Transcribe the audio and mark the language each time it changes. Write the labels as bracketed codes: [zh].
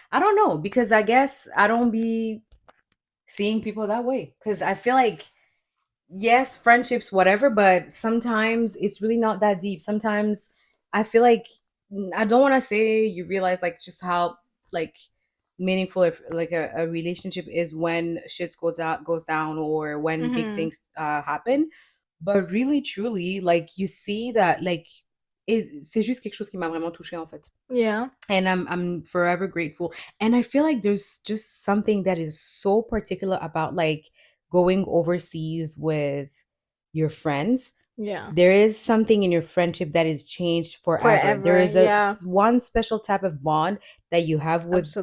[en] I don't know, because I guess I don't be seeing people that way, because I feel like, yes, friendships, whatever, but sometimes it's really not that deep. Sometimes I feel like, I don't want to say you realize like just how like meaningful if like a relationship is when shit goes down or when big Mm-hmm. things happen. But really truly, like you see that like [fr] c'est juste quelque chose qui m'a vraiment touché en fait. Yeah. [en] And I'm forever grateful. And I feel like there's just something that is so particular about like going overseas with your friends. Yeah. There is something in your friendship that is changed forever. Forever. is a Yeah. one special type of bond that you have with a